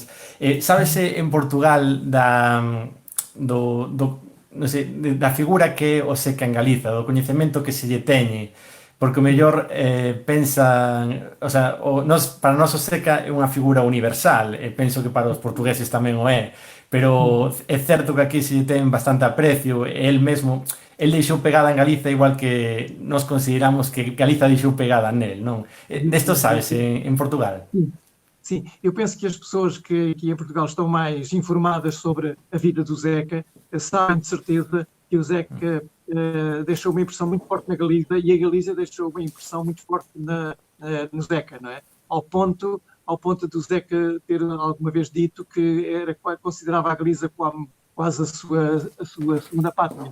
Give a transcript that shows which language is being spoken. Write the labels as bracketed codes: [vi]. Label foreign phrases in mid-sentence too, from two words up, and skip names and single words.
[gl] Sábese en Portugal da figura que é o Seca en Galiza, do coñecemento que se lle teñe, porque o mellor pensan, o sea, para nós o Seca é unha figura universal, e penso que para os portugueses tamén o é, pero é certo que aquí se ten bastante aprecio, e el mesmo, el deixou pegada en Galiza igual que nos consideramos que Galiza deixou pegada nel, non? Desto sabes en Portugal? [pt] Sim, sim. Eu penso que as pessoas que aqui em Portugal estão mais informadas sobre a vida do Zeca sabem de certeza que o Zeca deixou uma impressão muito forte na Galiza e a Galiza deixou uma impressão muito forte no Zeca, não é? Ao ponto do Zeca ter alguma vez dito que considerava a Galiza como quase a sua segunda pátria.